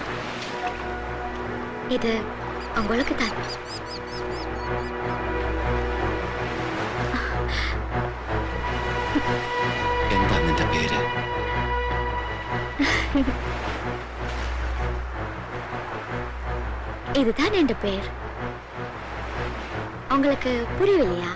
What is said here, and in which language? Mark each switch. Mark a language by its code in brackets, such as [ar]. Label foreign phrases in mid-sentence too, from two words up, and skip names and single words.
[ta] இது உங்களுக்கு தான். [ml] എന്താ നിന്റെ പേര്? [ta] இதுதான் என் பேர். உங்களுக்கு புரியலையா?